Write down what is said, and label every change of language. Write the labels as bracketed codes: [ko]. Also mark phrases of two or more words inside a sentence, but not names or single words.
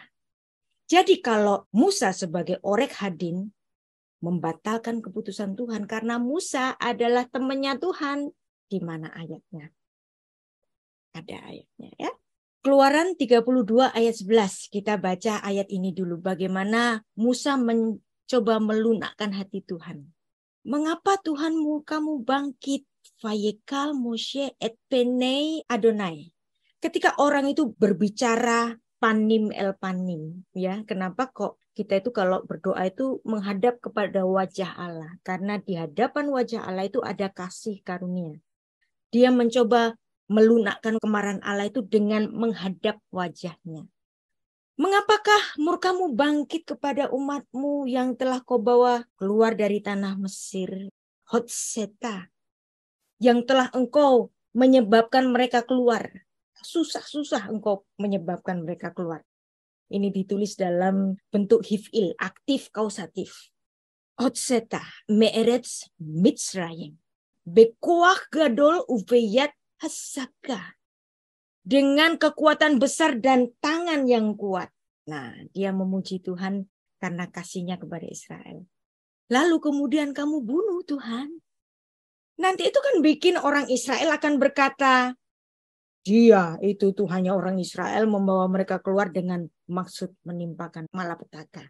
[id] Jadi kalau Musa sebagai [he] עורך הדין [id] membatalkan keputusan Tuhan karena Musa adalah temannya Tuhan. Di mana ayatnya? Ada ayatnya ya. Keluaran 32 ayat 11. Kita baca ayat ini dulu. Bagaimana Musa mencoba melunakkan hati Tuhan. Mengapa Tuhanmu kamu bangkit? [he] ויחל משה את פני אדני. [id] Ketika orang itu berbicara [he] פנים אל פנים. [id] Ya, kenapa kok kita itu kalau berdoa itu menghadap kepada wajah Allah? Karena di hadapan wajah Allah itu ada kasih karunia. Dia mencoba melunakkan kemarahan Allah itu dengan menghadap wajahnya. Mengapakah murkamu bangkit kepada umatmu yang telah kau bawa keluar dari tanah Mesir? Hotseta. Yang telah engkau menyebabkan mereka keluar. Susah-susah engkau menyebabkan mereka keluar. Ini ditulis dalam bentuk hif'il, aktif kausatif. [he] הוצאת מארץ מצרים. בכח גדול וביד חזקה. [id] Dengan kekuatan besar dan tangan yang kuat. Nah, dia memuji Tuhan karena kasihnya kepada Israel. Lalu kemudian kamu bunuh Tuhan. Nanti itu kan bikin orang Israel akan berkata, dia itu Tuhannya orang Israel membawa mereka keluar dengan maksud menimpakan malapetaka.